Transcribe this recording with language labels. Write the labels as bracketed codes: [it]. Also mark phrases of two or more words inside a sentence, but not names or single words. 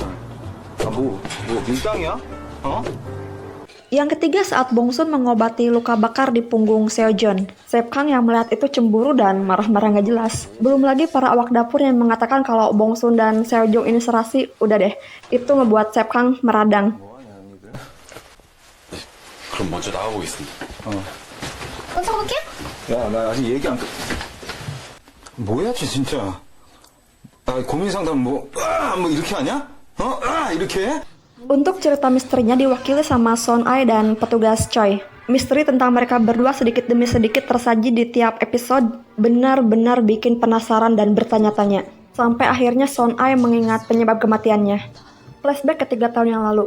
[ko] 밀당이야? 어? [id] Yang ketiga saat Bongsun mengobati luka bakar di punggung Seojeon. Sep Kang yang melihat itu cemburu dan marah-marah nggak jelas. Belum lagi para awak dapur yang mengatakan kalau Bongsun dan Seojeon ini serasi. Udah deh, itu ngebuat Sep Kang meradang. [ko] 그럼 먼저 나가고 있습니다. 먼저 볼게. 야, 나 아직 얘기 안 끝. 뭐야지 진짜. 나 고민 상담 뭐 이렇게 하냐? 이렇게 해? [id] Untuk cerita misterinya diwakili sama Son Ai dan petugas Choi. Misteri tentang mereka berdua sedikit demi sedikit tersaji di tiap episode, benar-benar bikin penasaran dan bertanya-tanya. Sampai akhirnya Son Ai mengingat penyebab kematiannya. Flashback ke 3 tahun yang lalu.